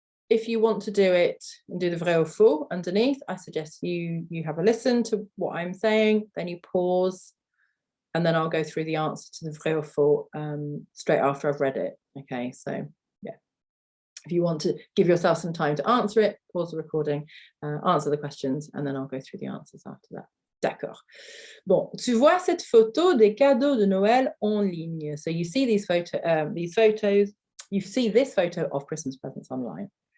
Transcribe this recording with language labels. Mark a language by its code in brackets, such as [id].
[en] If you want to do it and do the vrai ou faux underneath, I suggest you have a listen to what I'm saying, then you pause, and then I'll go through the answer to the vrai ou faux straight after I've read it. Okay, so yeah. If you want to give yourself some time to answer it, pause the recording, answer the questions, and then I'll go through the answers after that. [fr] D'accord. Bon, tu vois cette photo des cadeaux de Noël en ligne. [en] So you see these photos, you see this photo of Christmas presents online.